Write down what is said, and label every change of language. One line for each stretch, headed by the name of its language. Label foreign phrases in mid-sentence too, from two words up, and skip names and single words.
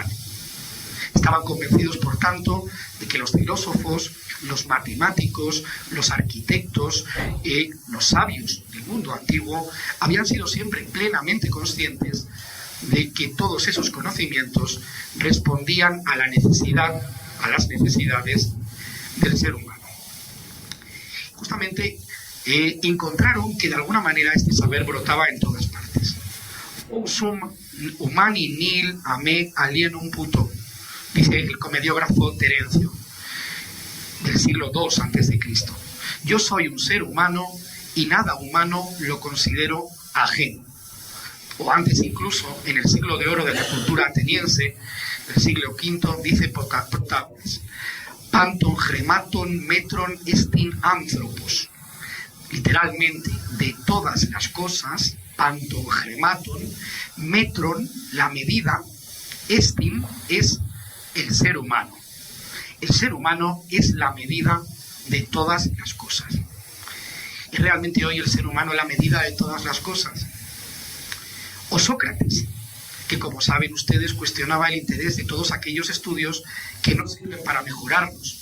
Spanish: Estaban convencidos, por tanto, de que los filósofos, los matemáticos, los arquitectos, los sabios del mundo antiguo habían sido siempre plenamente conscientes de que todos esos conocimientos respondían a la necesidad, a las necesidades del ser humano. Justamente encontraron que de alguna manera este saber brotaba en todas partes.
Latin: Sum humani nil a me alienum puto,
Spanish: dice el comediógrafo Terencio, del siglo II a.C. Yo soy un ser humano y nada humano lo considero ajeno. O antes incluso, en el siglo de oro de la cultura ateniense, del siglo V, dice Protágoras,
Greek: Πάντων χρημάτων μέτρον ἐστὶν ἄνθρωπος.
Spanish: Literalmente, de todas las cosas,
Greek: πάντων χρημάτων, μέτρον,
Spanish: la medida, estin es el ser humano. El ser humano es la medida de todas las cosas. ¿Y realmente hoy el ser humano es la medida de todas las cosas? O Sócrates, que como saben ustedes cuestionaba el interés de todos aquellos estudios que no sirven para mejorarnos.